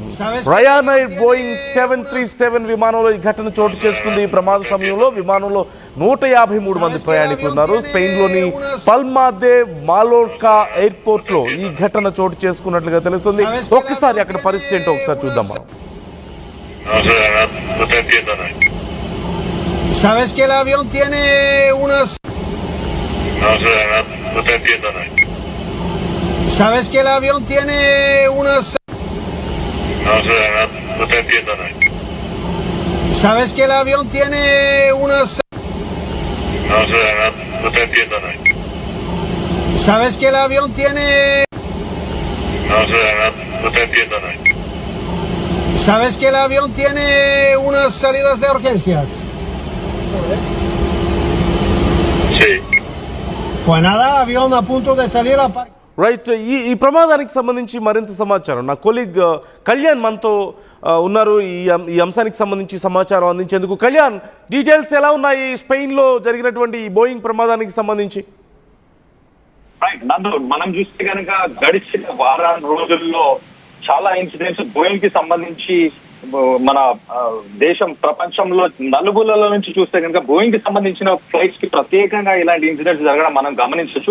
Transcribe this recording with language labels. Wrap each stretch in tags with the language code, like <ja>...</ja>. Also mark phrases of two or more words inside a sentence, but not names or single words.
<te>రయానైర్ బోయింగ్ 737 విమానంలో ఈ ఘటన చోటు చేసుకుంది. ఈ ప్రమాద సమయంలో విమానంలో 153 మంది ప్రయాణికులు ఉన్నారు. స్పెయిన్లోని పల్మా దే మాలోర్కా ఎయిర్పోర్ట్ లో ఈ ఘటన చోటు చేసుకున్నట్లుగా తెలుస్తుంది. ఒక్కసారి అక్కడ పరిస్థితి ఏంటో ఒకసారి చూద్దాం మనం.</te> <es>¿Sabes que el avión tiene unas... No sé, no te entiendo, no. ¿Sabes que el avión tiene unas... No sé, no te entiendo, no. ¿Sabes que el avión tiene unas... No sé, no te entiendo, no. ¿Sabes que el avión tiene... No sé, no te entiendo, no. ¿Sabes que el avión tiene unas salidas de urgencias? Sí. Pues nada, avión a punto de salir a...</es> <te>రైట్, ఈ ప్రమాదానికి సంబంధించి మరింత సమాచారం నా కొలీగ్ కళ్యాణ్ మనతో ఉన్నారు. ఈ అంశానికి సంబంధించి సమాచారం అందించేందుకు కళ్యాణ్, డీటెయిల్స్ ఎలా ఉన్నాయి స్పెయిన్లో జరిగినటువంటి ఈ బోయింగ్ ప్రమాదానికి సంబంధించి? నందు, మనం చూస్తే కనుక గడిచిన వారం రోజుల్లో చాలా ఇన్సిడెంట్స్ బోయింగ్ కి సంబంధించి మన దేశం ప్రపంచంలో నలుగులలో నుంచి చూస్తే కనుక బోయింగ్ కి సంబంధించిన ఫ్లైట్స్ కి ప్రత్యేకంగా ఇలాంటి ఇన్సిడెంట్స్ జరగడం మనం గమనించవచ్చు.</te>